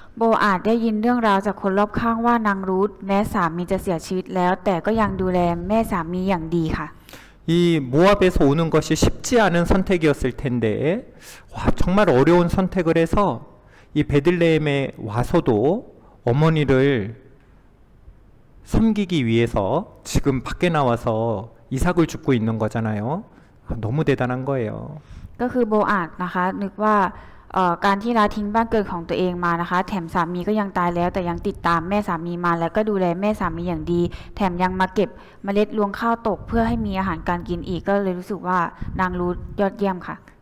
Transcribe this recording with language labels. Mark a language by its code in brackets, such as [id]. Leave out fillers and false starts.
[th] โบอาจได้ยินเรื่องราวจากคนรอบข้างว่านางรูธแม้สามีจะเสียชีวิตแล้วแต่ก็ยังดูแลแม่สามีอย่างดีค่ะ [ko] 이 모압에서 오는 것이 쉽지 않은 선택이었을 텐데 정말 어려운 선택을 해서 이 베들레헴에 와서도 어머니를 섬기기 위해서 지금 밖에 나와서 이삭을 줍고 있는 거잖아요. 너무 대단한 거예요. [th] ก็คือโบอาดนะคะนึกว่าการที่ละทิ้งบ้านเกิดของตัวเองมานะคะแถมสามีก็ยังตายแล้วแต่ยังติดตามแม่สามีมาแล้วก็ดูแลแม่สามีอย่างดีแถมยังมาเก็บเมล็ดรวงข้าวตกเพื่อให้มีอาหารการกินอีกก็เลยรู้สึกว่านางรูธยอดเยี่ยมค่ะ